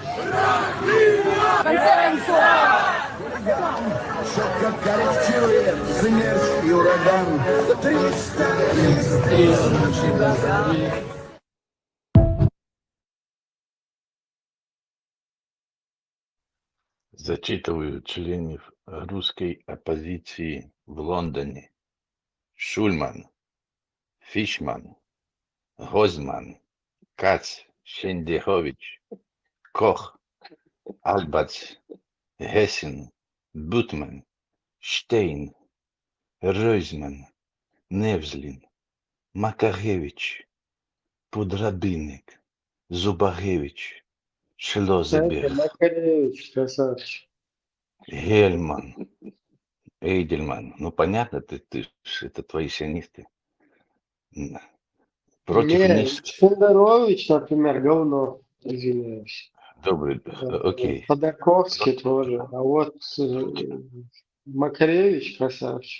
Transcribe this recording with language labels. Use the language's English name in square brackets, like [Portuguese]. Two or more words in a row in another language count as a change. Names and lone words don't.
[Russian] Шутка корректирует смерть и ураган. 300. Зачитываю членов русской оппозиции в Лондоне. Шульман, Фишман, Гозман, Кац, Шендихович, Кох, Албац, Гессен, Бутман, Штейн, Ройзман, Невзлин, Макаревич, Пудрабинник, Зубаревич, Шлозеберг, Макаревич, красавчик. Гельман, Эйдельман. Ну, понятно, это твои сионисты. Против Не, них... Шендерович, например, говно, извиняюсь. Добрый, окей. Ходорковский тоже. А вот Макаревич красавчик.